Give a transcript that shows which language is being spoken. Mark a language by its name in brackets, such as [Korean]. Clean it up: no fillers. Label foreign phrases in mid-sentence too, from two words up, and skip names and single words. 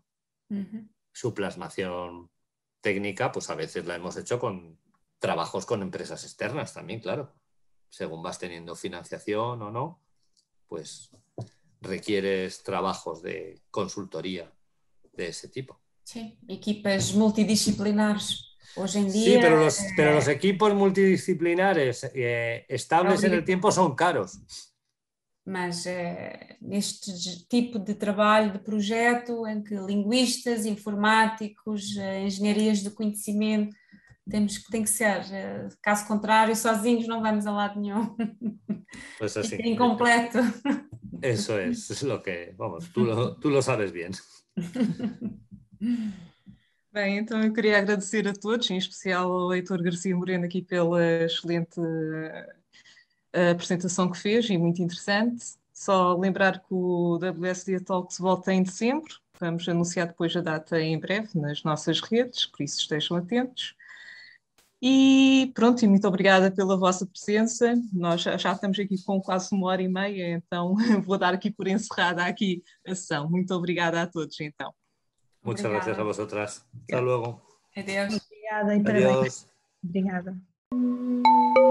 [Spanish] Su plasmación técnica, pues a veces la hemos hecho con trabajos con empresas externas también, claro. Según vas teniendo financiación o no, pues requieres trabajos de consultoría de ese tipo. Sí, [Portuguese] equipas multidisciplinares. Hoje em [Spanish] Sí, [Portuguese] dia. [Spanish] pero los equipos multidisciplinares estables en el tiempo son caros. [Portuguese] Mas neste tipo de trabalho, de projeto, em que linguistas, informáticos, engenharias do conhecimento, tem que ser, caso contrário, sozinhos não vamos a lado nenhum. [Spanish] Pues así. [Portuguese] Fica incompleto. [Spanish] Eso es lo que, vamos, tú lo sabes bien. [Portuguese] Bem, então eu queria agradecer a todos, em especial ao Heitor Garcia Moreno aqui pela excelente apresentação que fez e muito interessante. Só lembrar que o WSD Talks volta em dezembro. Vamos anunciar depois a data em breve nas nossas redes, por isso estejam atentos. E pronto, e muito obrigada pela vossa presença. Nós já estamos aqui com quase 1h30, então vou dar aqui por encerrada aqui a sessão. Muito obrigada a todos, então. [Spanish] Muchas gracias a vosotras. Hasta luego. [Portuguese] Adeus. Obrigada e parabéns. [Spanish] Adiós. [Portuguese] Obrigada.